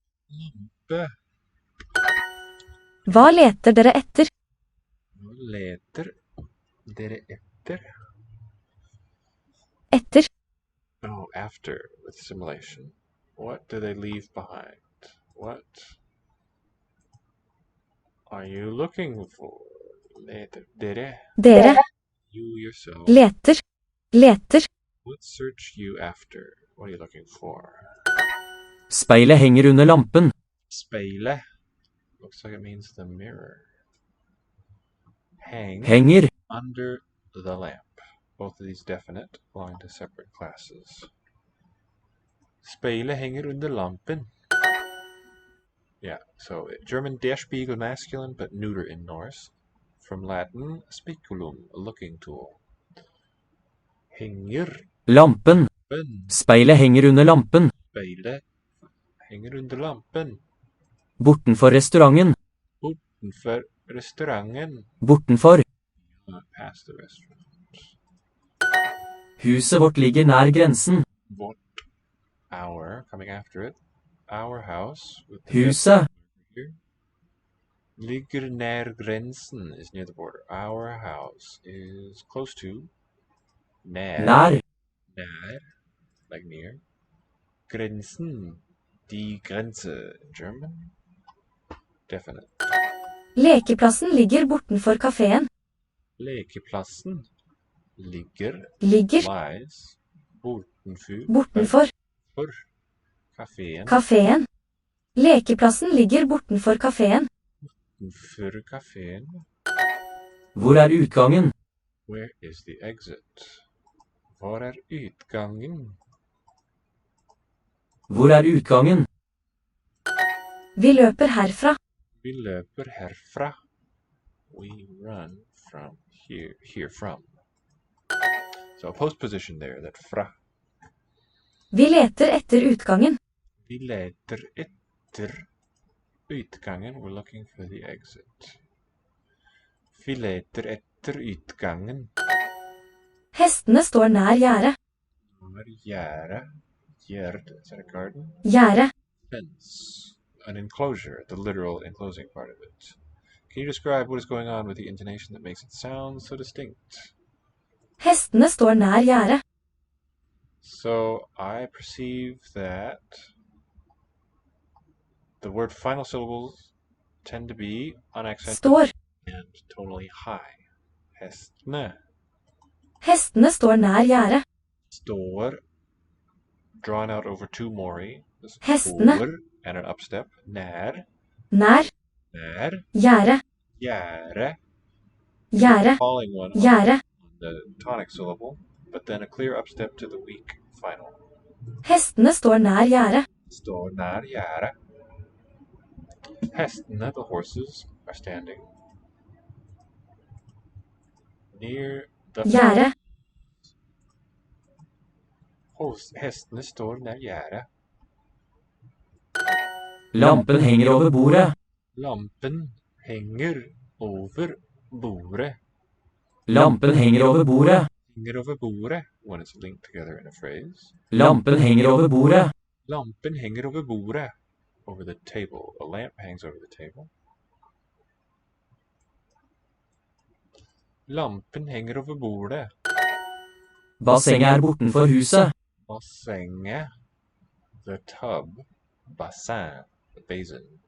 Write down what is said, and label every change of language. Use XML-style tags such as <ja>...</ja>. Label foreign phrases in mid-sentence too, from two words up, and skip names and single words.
<no>Hva leter dere etter? Hva leter dere etter? Etter.</no> <en>Oh, after, with assimilation. What do they leave behind? What are you looking for?</en> <no>Leter. Dere. Dere.</no> <en>You yourself.</en> <no>Leter. Leter.</no> <en>What search you after? What are you looking for?</en> <no>Speilet henger under lampen. Speile.</no> <en>Looks like it means the mirror. Hang.</en> <no>Henger.</no> <en>Under the lamp. Both of these definite belong to separate classes.</en> <no>Speile henger under lampen.</no> <en>Yeah, so German</en> <de>der Spiegel</de> <en>masculine, but neuter in Norse. From Latin, speculum, a looking tool.</en> <no>Henger. Lampen. Speilet henger under lampen. Speile henger under lampen. Bortenfor restauranten. Bortenfor restauranten. Bortenfor.</no> <en>Past the restaurant.</en> <no>Huset vårt ligger nær grensen. Vårt.</no> <en>Our, coming after it. Our house. With the</en> <no>Huset.</no> <en>Here.</en> <no>Ligger nær grensen</no> <en>is near the border. Our house is close to.</en> <no>Nær. Nær.</no> <en>Nær. Like near. Grensen.</en> <de>Die Grenze.</de> <en>German. Definite.</en> <no>Lekeplassen ligger bortenfor kafeen. Lekeplassen ligger. Ligger.</no> <en>Lies.</en> <no>Bortenfor. For. Kafeen. Kafeen. Lekeplassen ligger bortenfor kafeen. For kafeen. Hvor utgangen?</no> <en>Where is the exit?</en> <no>Hvor utgangen? Hvor utgangen? Vi løper herfra. Vi løper herfra.</no> <en>We run from here from. So a postposition there, that fra.</en> <no>Vi leter etter utgangen. Vi leter etter utgangen.</no> <en>We're looking for the exit.</en> <no>Vi leter etter utgangen. Hestene står nær gjerdet. Nær gjerdet. Gjerd,</no> <en>is that a garden?</en> <no>Gjerdet.</no> <en>Fence. An enclosure, the literal enclosing part of it. Can you describe what is going on with the intonation that makes it sound so distinct?</en> <no>Hestene står nær gjerdet.</no> <en>So I perceive that the word final syllables tend to be unaccented</en> <no>Står.</no> <en>and tonally high.</en> <no>Hestene. Hestene står nær gjerdet. Står,</no> <en>drawn out over two mori.</en> <no>Hestene.</no> <en>Står and an upstep. Nær.</en> <no>Nær. Nær. Gjerdet. Gjerde. Gjerdet.</no> <en>Falling one on</en> <no>Gjerdet.</no> <en>the tonic syllable, but then a clear upstep to the weak final.</en> <no>Hestene står nær gjerdet. Står nær gjerde. Hestene,</no> <en>the horses, are standing near the</en> <no>Gjerdet. Hestene står nær gjerdet. Lampen henger over bordet. Lampen henger over bordet. Lampen henger over bordet. Henger over bordet</no> <en>when it's linked together in a phrase.</en> <no>Lampen henger over bordet. Lampen henger over bordet.</no> <en>Over the table. A lamp hangs over the table.</en> <no>Lampen henger over bordet. Bassenget bortenfor huset. Bassenget,</no> <en>the tub, bassin, the basin.</en>